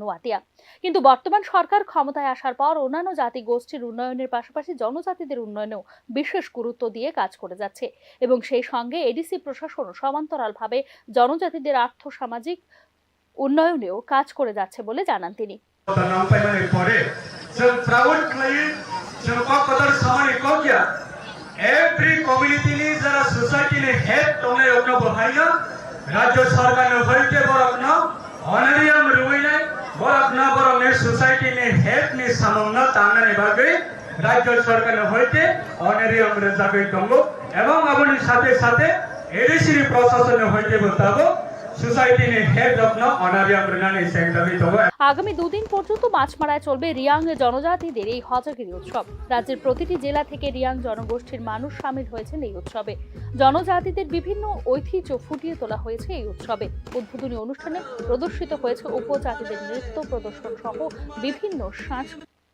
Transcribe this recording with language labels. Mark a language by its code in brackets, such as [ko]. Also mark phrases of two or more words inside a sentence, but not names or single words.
[bn] কিন্তু বর্তমান সরকার ক্ষমতায় আসার পর অন্যান্য জাতি গোষ্ঠীর উন্নয়নের পাশাপাশি জনজাতিদের উন্নয়নেও বিশেষ গুরুত্ব দিয়ে কাজ করে যাচ্ছে এবং সেই সঙ্গে এডিসি প্রশাসন সমান্তরালভাবে জনজাতিদের আর্থ-সামাজিক উন্নয়নেও কাজ করে যাচ্ছে বলে জানান তিনি। [en] Every community [trp] ni jara society ni head tone okna bahaiga rajya sarkar ne hoite borakna honorarium ruinai borakna borone society ni head ni samonna tangna ne bage rajya sarkar ne hoite honorarium re jabe tongo ebong aboni [bn] সাথে সাথে [trp] edc প্রশাসন ne hoite botabo society ni head okna honorarium renani secretary tongo। [bn] আগামী দুদিন পর্যন্ত মাছমারায় চলবে রিয়াং জনজাতিদের এই হজগিরি উৎসব। রাজ্যের প্রতিটি জেলা থেকে রিয়াং জনগোষ্ঠীর মানুষ সামিল হয়েছেন এই উৎসবে। জনজাতিদের বিভিন্ন ঐতিহ্য ফুটিয়ে তোলা হয়েছে এই উৎসবে। উদ্বোধনী অনুষ্ঠানে প্রদর্শিত হয়েছে উপজাতিদের নৃত্য প্রদর্শন সহ বিভিন্ন সাংস্কৃতিক।